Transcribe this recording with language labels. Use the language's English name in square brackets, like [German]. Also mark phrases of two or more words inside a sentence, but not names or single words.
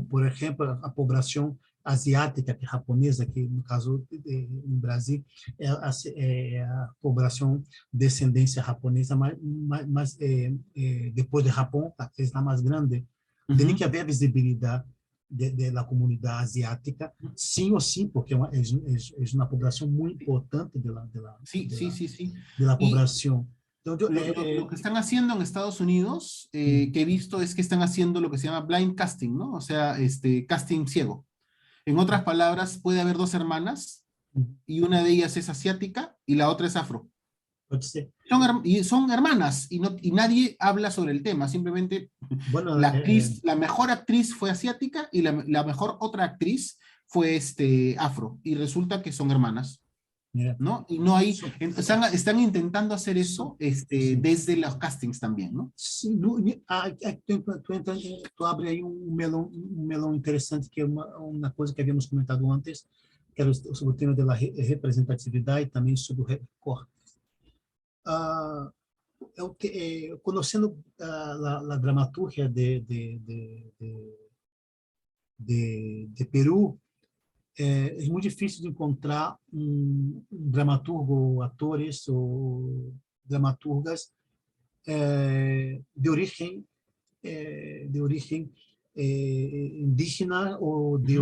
[Portuguese] por exemplo, a população asiática, que é japonesa, que no caso no Brasil é a população descendência japonesa, mas depois do Japão, que está mais grande, tem que ujú. haver visibilidade da comunidade asiática, sim ou sim, porque é uma população muito importante [Spanish] Sí, sí, sí, sí. [Portuguese] da [Spanish] Y [Portuguese] população. Então, [Spanish] lo que están haciendo en Estados Unidos, que he visto, es que están haciendo lo que se llama [English] blind casting, [Spanish] ¿no? O sea, casting ciego. En otras palabras, puede haber dos hermanas y una de ellas es asiática y la otra es afro. [Portuguese] pode ser. [Spanish] Son hermanas y nadie habla sobre el tema, simplemente Bueno, la mejor actriz fue asiática y la mejor otra actriz fue afro y resulta que son hermanas, ¿no? Y no hay, están intentando hacer eso [Portuguese] sim. [Spanish] desde los castings también, ¿no? [Portuguese] Sim, tu abre aí melão interessante, que é uma coisa que havíamos comentado antes, que era sobre o tema da representatividade e também sobre o recorte. Conhecendo a dramaturgia de Peru, é muito difícil de encontrar dramaturgo, atores ou dramaturgas de origem indígena ou de